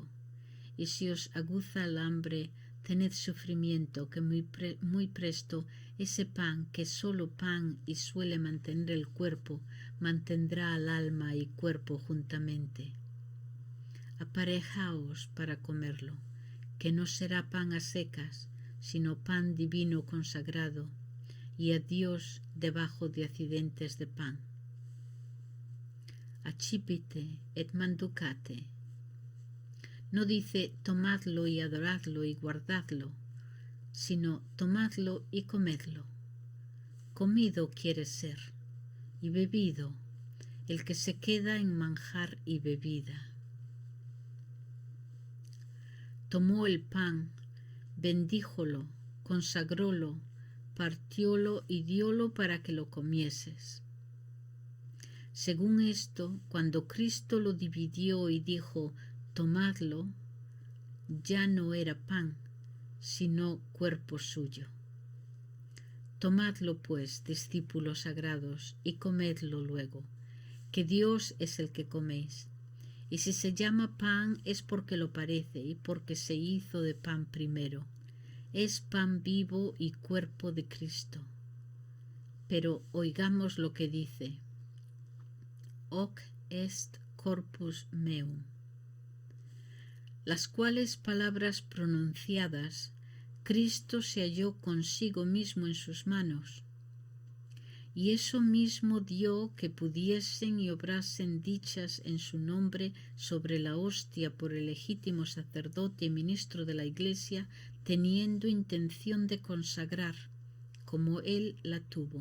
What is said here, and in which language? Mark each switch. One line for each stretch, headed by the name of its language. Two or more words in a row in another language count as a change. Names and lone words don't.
Spanish: Y si os aguza el hambre, tened sufrimiento, que muy presto ese pan, que es solo pan y suele mantener el cuerpo, mantendrá al alma y cuerpo juntamente. Aparejaos para comerlo, que no será pan a secas, sino pan divino consagrado, y a Dios debajo de accidentes de pan.
Latin: Accipite et manducate.
Spanish: No dice tomadlo y adoradlo y guardadlo, sino tomadlo y comedlo. Comido quiere ser, y bebido, el que se queda en manjar y bebida. Tomó el pan, bendíjolo, consagrólo, partiólo y diólo para que lo comieses. Según esto, cuando Cristo lo dividió y dijo: tomadlo, ya no era pan, sino cuerpo suyo. Tomadlo, pues, discípulos sagrados, y comedlo luego, que Dios es el que coméis. Y si se llama pan es porque lo parece, y porque se hizo de pan primero. Es pan vivo y cuerpo de Cristo. Pero oigamos lo que dice:
Latin: hoc est corpus meum.
Spanish: Las cuales palabras pronunciadas, Cristo se halló consigo mismo en sus manos, y eso mismo dio que pudiesen y obrasen dichas en su nombre sobre la hostia por el legítimo sacerdote y ministro de la Iglesia, teniendo intención de consagrar, como él la tuvo.